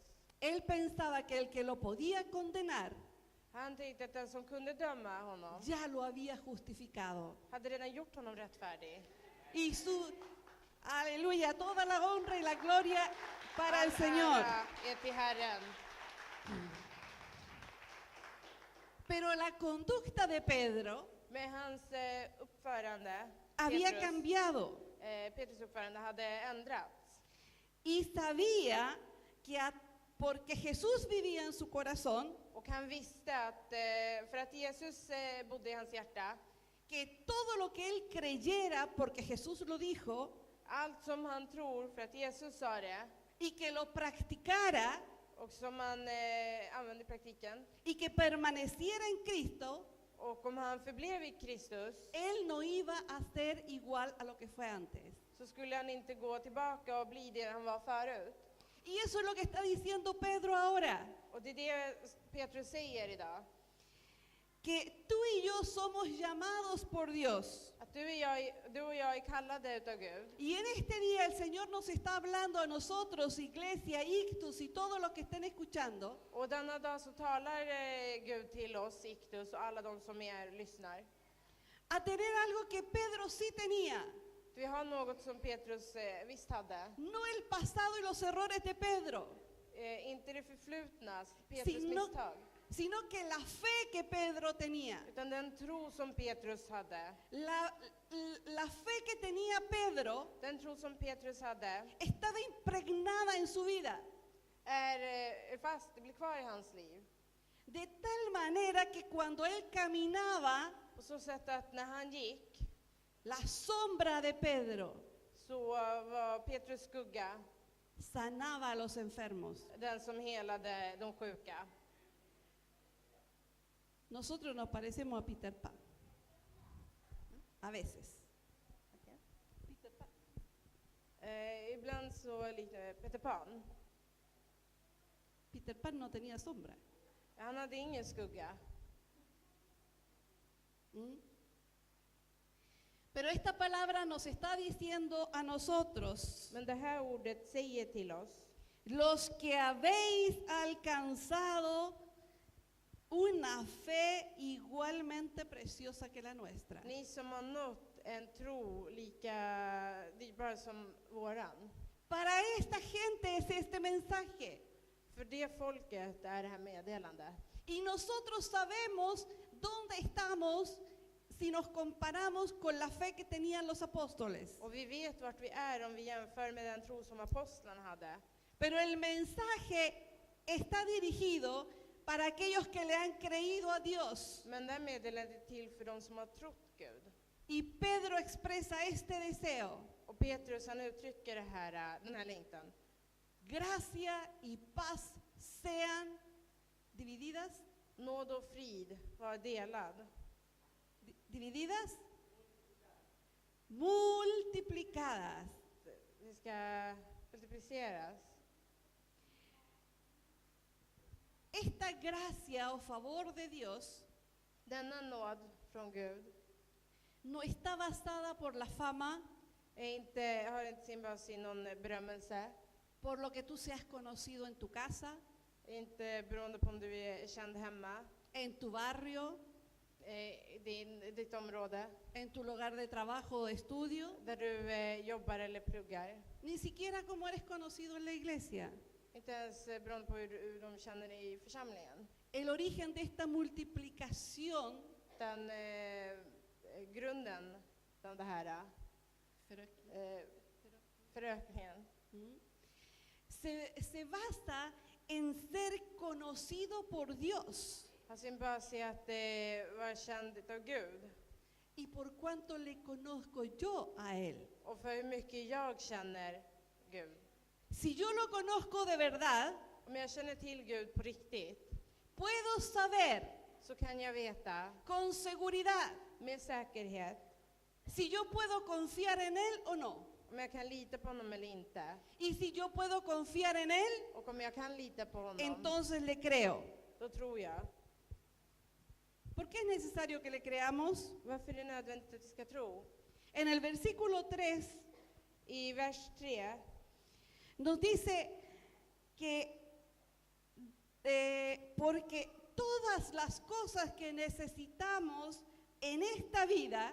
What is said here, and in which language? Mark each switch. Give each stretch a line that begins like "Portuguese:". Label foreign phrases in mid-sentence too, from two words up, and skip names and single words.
Spanish: Él pensaba que el que lo podía condenar
Swedish: Han tänkte att den som kunde döma honom
Spanish: ya lo había justificado.
Swedish: hade redan gjort honom rättfärdig.
Spanish: Y aleluya, toda la honra y la gloria para el
Swedish: All
Spanish: Señor.
Swedish: ära är till Herren.
Spanish: Pero la conducta de Pedro
Swedish: Men hans uppförande,
Spanish: había cambiado
Swedish: Petrus uppförande hade ändrats.
Spanish: y sabía que porque Jesús vivía en su corazón,
Swedish: Och han visste att för att Jesus bodde i hans hjärta,
Spanish: que todo lo que él creyera, porque Jesús lo dijo,
Swedish: allt som han tror för att Jesus sa det
Spanish: y que lo practicara
Swedish: och som han använde i praktiken,
Spanish: y que permaneciera en Cristo,
Swedish: och om han förblev i Kristus,
Spanish: él no iba a ser igual a lo que fue antes.
Swedish: så skulle han inte gå tillbaka och bli det han var förut.
Spanish: Y eso es lo que está diciendo Pedro ahora,
Swedish: Och det är det Petrus säger idag.
Spanish: que tú y yo somos llamados por Dios.
Swedish: Att du och jag är kallade utav Gud.
Spanish: Y en este día el Señor nos está hablando a nosotros, iglesia, ictus y todos los que estén escuchando,
Swedish: Och denna dag så talar Gud till oss, Iktus, och alla de som lyssnar.
Spanish: a tener algo que Pedro sí tenía.
Swedish: Vi har något som Petrus visst hade.
Spanish: No el pasado y los errores de Pedro,
Swedish: Inte det förflutna, Petrus misstag.
Spanish: sino que la fe que Pedro tenía.
Swedish: Utan den tro som Petrus hade.
Spanish: La fe que tenía Pedro
Swedish: Den tro som Petrus hade
Spanish: estaba impregnada en su vida.
Swedish: är fast, det blir kvar i hans liv.
Spanish: De tal manera que cuando él caminaba,
Swedish: På så sätt att när han gick
Spanish: la sombra de Pedro
Swedish: så var Petrus skugga
Spanish: sanaba a los enfermos.
Swedish: den som helade de sjuka.
Spanish: Nosotros nos parecemos a Peter Pan. A veces. Peter Pan.
Swedish: Ibland så liknar Peter Pan.
Spanish: Peter Pan no tenía sombra.
Swedish: Han hade ingen skugga.
Spanish: Pero esta palabra nos está diciendo a nosotros,
Swedish: Men det här ordet säger till oss,
Spanish: los que habéis alcanzado una fe igualmente preciosa que la nuestra.
Swedish: ni som har nått en tro lika dyrbar som våran.
Spanish: Para esta gente es este mensaje.
Swedish: För det folket är det här meddelandet.
Spanish: Y nosotros sabemos dónde estamos si nos comparamos con la fe que tenían los apóstoles.
Swedish: Och vi vet vart vi är om vi jämför med den tro som apostlarna hade.
Spanish: Pero el mensaje está dirigido para aquellos que le han creído a Dios.
Swedish: Men det meddelandet är till för de som har trott Gud.
Spanish: Y Pedro expresa este deseo.
Swedish: Och Petrus han uttrycker det här, den här längtan.
Spanish: Gracia y paz sean divididas.
Swedish: Nåd och frid var delad.
Spanish: Divididas. Multiplicadas.
Swedish: Det ska multipliceras.
Spanish: Esta gracia o favor de Dios
Swedish: Denna nåd från Gud
Spanish: no está basada por la fama,
Swedish: har inte sin bas i någon berömmelse.
Spanish: por lo que tú seas conocido en tu casa,
Swedish: Inte beroende på om du är känd hemma,
Spanish: en tu barrio,
Swedish: ditt område,
Spanish: en tu lugar de trabajo o de estudio,
Swedish: där du jobbar eller pluggar.
Spanish: ni siquiera como eres conocido en la iglesia.
Swedish: Inte ens beroende på hur de känner i församlingen.
Spanish: El origen de esta multiplicación
Swedish: Den grunden av det här, förökningen,
Spanish: se basa en ser conocido por Dios
Swedish: har sin bas i att vara känd av Gud.
Spanish: y por cuánto le conozco yo a Él.
Swedish: Och för hur mycket jag känner Gud.
Spanish: Si yo lo conozco de verdad,
Swedish: Om jag känner till Gud på riktigt,
Spanish: puedo saber
Swedish: så kan jag veta
Spanish: con seguridad
Swedish: med säkerhet
Spanish: si yo puedo confiar en Él o no.
Swedish: om jag kan lita på honom eller inte.
Spanish: Y si yo puedo confiar en Él,
Swedish: Och om jag kan lita på honom,
Spanish: entonces le creo.
Swedish: då tror jag.
Spanish: ¿Por qué es necesario que le creamos?
Swedish: Varför är det nödvändigt att vi ska tro?
Spanish: En el versículo 3
Swedish: I vers 3
Spanish: nos dice que porque todas las cosas que necesitamos en esta vida,